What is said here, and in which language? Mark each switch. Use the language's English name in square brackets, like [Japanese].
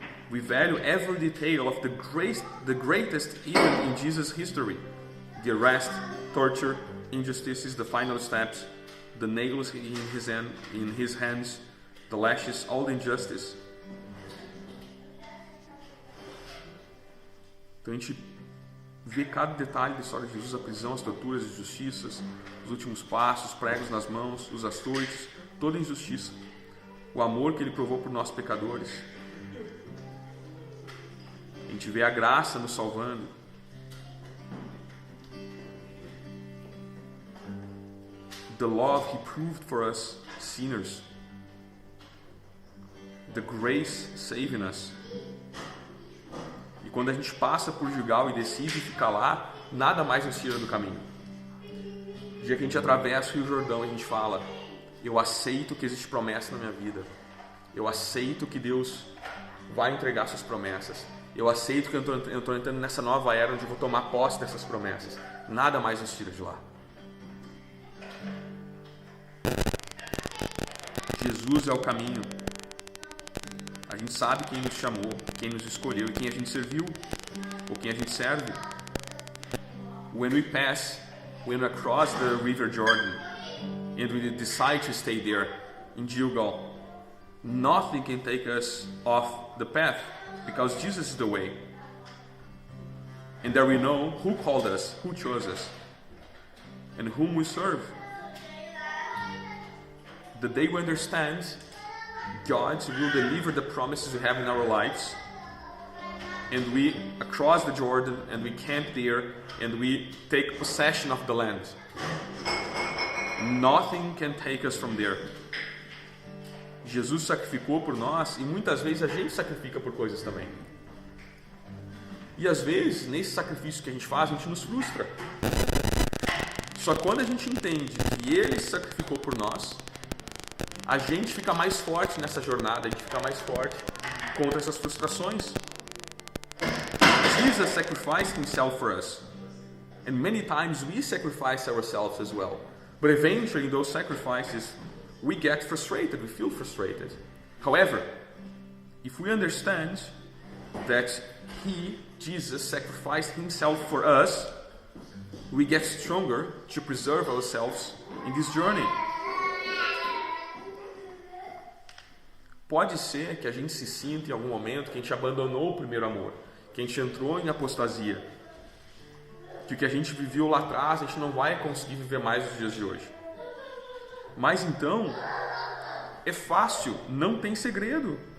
[English] We value every detail of the greatest event in Jesus' history. The arrest, torture, injustices, the final steps, the nails in his hands, the lashes, all the injustice. [Portuguese] Então a gente vê cada detalhe da história de Jesus, a prisão, as torturas, as injustiças, os últimos passos, os pregos nas mãos, os açoites, toda a injustiça. O amor que ele provou por nós pecadores. A gente vê a graça nos salvando. [English] The love he proved for us sinners. The grace saving us. [Portuguese] E quando a gente passa por Gilgal e decide ficar lá, nada mais nos tira do caminho. No dia que a gente atravessa o Rio Jordão, a gente fala: eu aceito que existe promessa na minha vida. Eu aceito que Deus vai entregar suas promessas. Eu aceito que eu estou entrando nessa nova era onde eu vou tomar posse dessas promessas. Nada mais nos tira de lá. Jesus é o caminho. A gente sabe quem nos chamou, quem nos escolheu e quem a gente serviu, ou quem a gente serve. [English] When we cross the River Jordan and we decide to stay there in Gilgal, nothing can take us off the path, because Jesus is the way. And there we know who called us, who chose us, and whom we serve. The day we understand God will deliver the promises we have in our lives, and we cross the Jordan and we camp there and we take possession of the land. Nothing can take us from there. [Portuguese] Jesus sacrificou por nós e muitas vezes a gente sacrifica por coisas também. E às vezes, nesse sacrifício que a gente faz, a gente nos frustra. Só quando a gente entende que Ele se sacrificou por nós, a gente fica mais forte nessa jornada, a gente fica mais forte contra essas frustrações. [English] Jesus sacrificed himself for us, and many times we sacrifice ourselves as well. But eventually in those sacrifices, we get frustrated, we feel frustrated. However, if we understand that Jesus sacrificed himself for us, we get stronger to preserve ourselves in this journey. [Portuguese] Pode ser que a gente se sinta em algum momento que a gente abandonou o primeiro amor, que a gente entrou em apostasia, que o que a gente viveu lá atrás a gente não vai conseguir viver mais nos dias de hoje. Mas então, é fácil, não tem segredo.